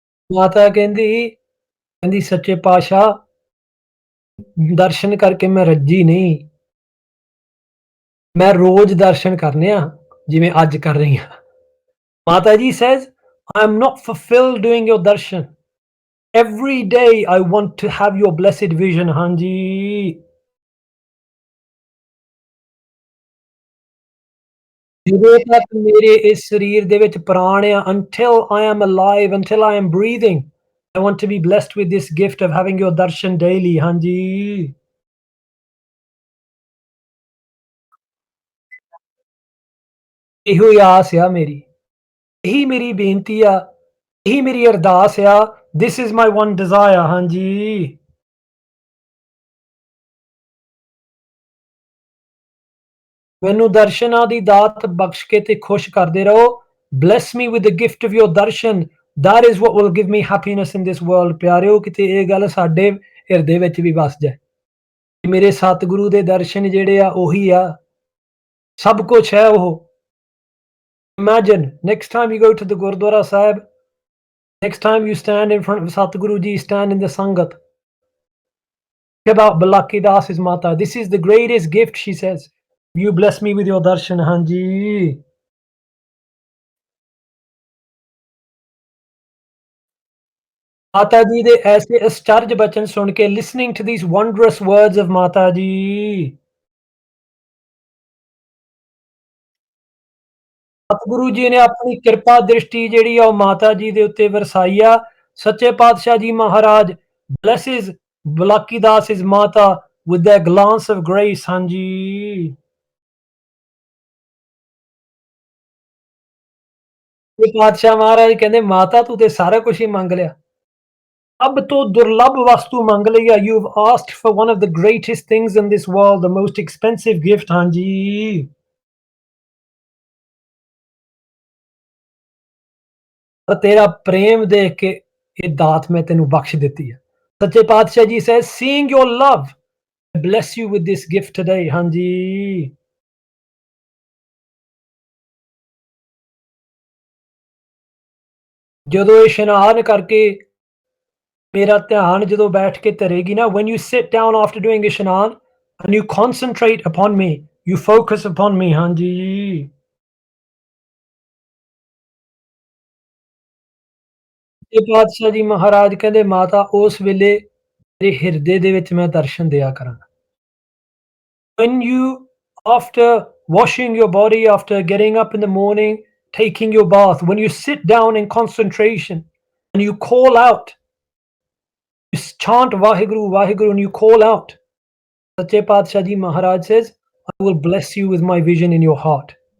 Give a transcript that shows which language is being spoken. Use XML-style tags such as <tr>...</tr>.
<pa>ਮਾਤਾ ਕਹਿੰਦੀ ਸੱਚੇ ਪਾਤਸ਼ਾਹ, ਦਰਸ਼ਨ ਕਰਕੇ ਮੈਂ ਰੱਜੀ ਨਹੀਂ। ਮੈਂ ਰੋਜ਼ ਦਰਸ਼ਨ ਕਰਨੇ ਆ, ਜਿਵੇਂ ਅੱਜ ਕਰ ਰਹੀ ਹਾਂ।</pa> <en>Mata ji says, I am not fulfilled doing your darshan. Every day I want to have your blessed vision। ਹਾਂਜੀ।</en> <pa>ਜਦੋਂ ਤੱਕ ਮੇਰੇ ਇਸ ਸਰੀਰ ਦੇ ਵਿੱਚ ਪ੍ਰਾਣ ਆ,</pa> <en>until I am alive, until I am breathing, I want to be blessed with this gift of having your darshan daily।</en> <pa>ਹਾਂਜੀ। ਇਹੋ ਹੀ ਆਸ ਆ ਮੇਰੀ, ਇਹੀ ਮੇਰੀ ਬੇਨਤੀ ਆ, ਇਹੀ ਮੇਰੀ ਅਰਦਾਸ ਆ।</pa> <en>This is my one desire। ਹਾਂਜੀ।</en> <pa>ਮੈਨੂੰ ਦਰਸ਼ਨਾਂ ਦੀ ਦਾਤ ਬਖਸ਼ ਕੇ ਤੇ ਖੁਸ਼ ਕਰਦੇ ਰਹੋ।</pa> <en>Bless me with the gift of your darshan, that is what will give me happiness in this world।</en> <pa>ਪਿਆਰਿਓ, ਕਿਤੇ ਇਹ ਗੱਲ ਸਾਡੇ ਹਿਰਦੇ ਵਿੱਚ ਵੀ ਵਸ ਜਾਏ। ਮੇਰੇ ਸਤਿਗੁਰੂ ਦੇ ਦਰਸ਼ਨ ਜਿਹੜੇ ਆ ਉਹੀ ਆ, ਸਭ ਕੁਛ ਹੈ ਉਹ।</pa> <en>Imagine next time you go to the Gurdwara Sahib, next time you stand in front of Satguru Ji, stand in the Sangat. Think about Balaki Das's Mata. This is the greatest gift, she says. You bless me with your darshan।</en> <pa>ਹਾਂਜੀ। ਮਾਤਾ ਜੀ ਦੇ ਐਸੇ ਅਸਚਰਜ ਬਚਨ ਸੁਣ ਕੇ,</pa> <en>listening to these wondrous words of</en> <pa>ਮਾਤਾ ਜੀ, ਸਤਿਗੁਰੂ ਜੀ ਨੇ ਆਪਣੀ ਕਿਰਪਾ ਦ੍ਰਿਸ਼ਟੀ ਜਿਹੜੀ ਆ ਉਹ ਮਾਤਾ ਜੀ ਦੇ ਉੱਤੇ ਵਰਸਾਈ ਆ।</pa> <en>Sache Patshah ji Maharaj blesses Balaki Das his Mata with their glance of grace।</en> <pa>ਹਾਂਜੀ। ਤੇ ਪਾਤਸ਼ਾਹ ਮਹਾਰਾਜ ਕਹਿੰਦੇ ਮਾਤਾ ਤੂੰ ਤੇ ਸਾਰਾ ਕੁਝ ਹੀ ਮੰਗ ਲਿਆ। ਸਭ ਤੋਂ ਦੁਰਲੱਭ ਵਸਤੂ ਮੰਗ ਲਈ ਆ।</pa> <en>You've asked for one of the greatest things in this world, the most expensive gift।</en> <pa>ਹਾਂਜੀ। ਪਰ ਤੇਰਾ ਪ੍ਰੇਮ ਦੇਖ ਕੇ ਇਹ ਦਾਤ ਮੈਂ ਤੈਨੂੰ ਬਖਸ਼ ਦਿੱਤੀ ਹੈ।</pa> <en>Sache Patshah ji says, seeing your love, I bless you with this gift today। ਹਾਂਜੀ।</en> <pa>ਜਦੋਂ ਇਹ ਇਸ਼ਨਾਨ ਕਰਕੇ ਮੇਰਾ ਧਿਆਨ ਜਦੋਂ ਬੈਠ ਕੇ ਧਰੇਗੀ ਨਾ,</pa> <en>when you sit down after doing ishnan and you concentrate upon me, you focus upon me।</en> <pa>ਹਾਂਜੀ। ਇਹ ਪਾਤਸ਼ਾਹ ਜੀ ਮਹਾਰਾਜ ਕਹਿੰਦੇ ਮਾਤਾ ਉਸ ਵੇਲੇ ਤੇਰੇ ਹਿਰਦੇ ਦੇ ਵਿੱਚ ਮੈਂ ਦਰਸ਼ਨ ਦਿਆ ਕਰਾਂਗਾ।</pa> <en>When you, after washing your body, after getting up in the morning, taking your bath, when you sit down in concentration and you call out, you chant Vaheguru, Vaheguru, and you call out, Sache Padshah Ji Maharaj says, I will bless you with my vision in your heart.</en>